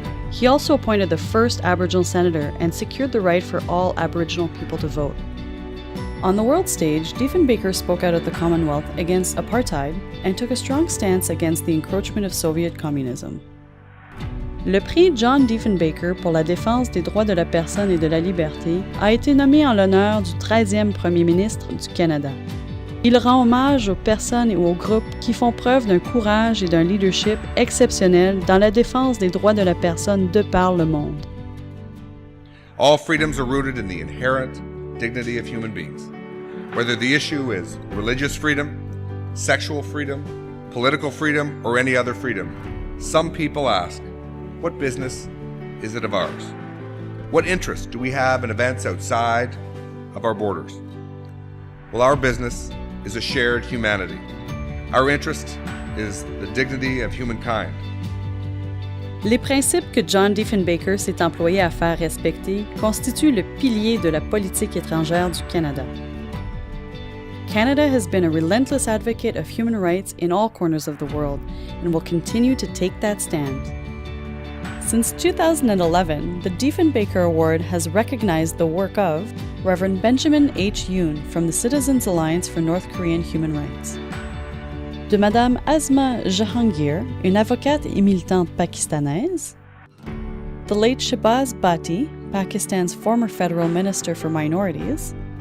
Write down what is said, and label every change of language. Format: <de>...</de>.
<en>He also appointed the first Aboriginal senator and secured the right for all Aboriginal people to vote. On the world stage, Diefenbaker spoke out at the Commonwealth against apartheid and took a strong stance against the encroachment of Soviet communism.</en> <fr>Le prix John Diefenbaker pour la défense des droits de la personne et de la liberté a été nommé en l'honneur du 13e premier ministre du Canada. Il rend hommage aux personnes et aux groupes qui font preuve d'un courage et d'un leadership exceptionnel dans la défense des droits de la personne de par le monde.</fr> <en>All freedoms are rooted in the inherent dignity of human beings. Whether the issue is religious freedom, sexual freedom, political freedom, or any other freedom, some people ask, what business is it of ours? What interest do we have in events outside of our borders? Well, our business is a shared humanity. Our interest is the dignity of humankind.</en> <fr>Les principes que John Diefenbaker s'est employé à faire respecter constituent le pilier de la politique étrangère du Canada.</fr> <en>Canada has been a relentless advocate of human rights in all corners of the world and will continue to take that stand. Since 2011, the Diefenbaker Award has recognized the work of Reverend Benjamin H. Yoon from the Citizens Alliance for North Korean Human Rights,</en> <fr>de Madame Asma Jahangir, une avocate et militante pakistanaise,</fr> <en>the late Shahbaz Bhatti, Pakistan's former federal minister for minorities,</en>